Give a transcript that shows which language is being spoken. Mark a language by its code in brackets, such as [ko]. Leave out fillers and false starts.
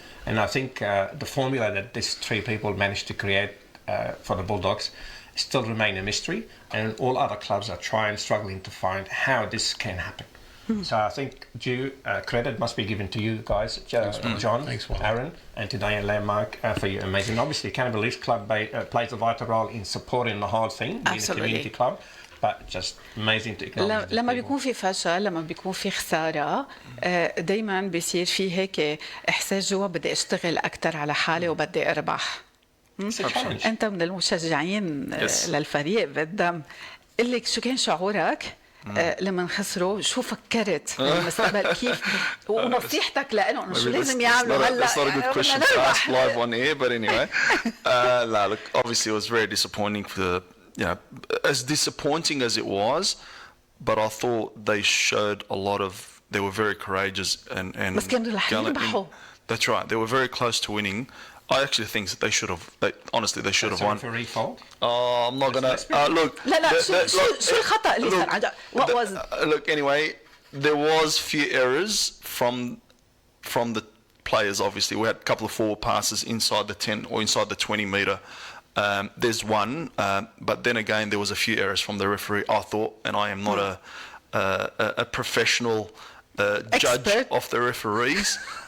[en] And I think the formula that these 3 people managed to create for the Bulldogs still remain a mystery, and all other clubs are struggling to find how this can happen. So I think credit must be given to you guys, John, Aaron, and to Diane Landmark for your amazing. Obviously, Canterbury Leafs Club plays a vital role in supporting the whole thing, being a community club. But just amazing to acknowledge. [ar] لما بيكون في فشل، لما بيكون في خسارة، دايما بيصير في هيك إحساس جوا بدي أشتغل أكتر على حالي وبدي أربح. أنت من المشجعين للفريق بالدم. قل لك شو كان شعورك لما خسروا؟ شو فكرت بالمستقبل؟ كيف ونصيحتك لهم شو لازم يعملوا هلا؟ [en] That's not a good question to ask live on air, but anyway. No, look, obviously it was very disappointing for the, you know, as disappointing as it was, but I thought they showed a lot of, they were very courageous and [ar] بس كانوا رح يربحوا. [en] That's right, they were very close to winning. I actually think that they should have, honestly, they should have won. Oh, I'm not going to, look. [ar] لا شو الخطأ اللي صار؟ [en] What was it? Look, anyway, there was few errors from the players, obviously. We had a couple of forward passes inside the 10 or inside the 20 metre. There's one, but then again, there was a few errors from the referee, I thought, and I am not a professional judge of the referees.